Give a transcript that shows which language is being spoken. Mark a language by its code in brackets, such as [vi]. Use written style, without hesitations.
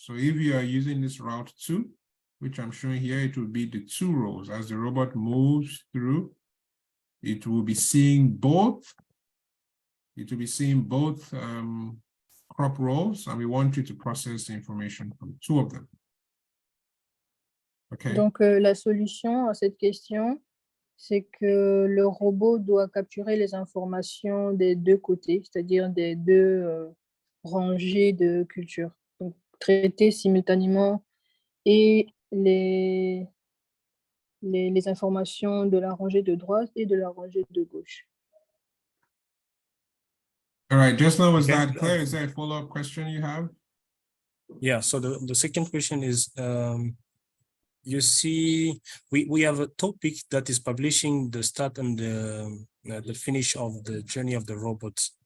[en] So if you are using this route 2, which I'm showing here, it will be the two rows. As the robot moves through, it will be seeing both. It will be seeing both crop rows, and we want you to process the information from two of them. Okay. [fr] Donc, la solution à cette question, c'est que le robot doit capturer les informations des deux côtés, c'est-à-dire des deux rangées de cultures. Donc, traiter simultanément et les informations de la rangée de droite et de la rangée de gauche. [en] All right, just now, was Okay. that clear? Is there a follow-up question you have? Yeah, so the second question is, you see, we have a topic that is publishing the start and the finish of the journey of the robots.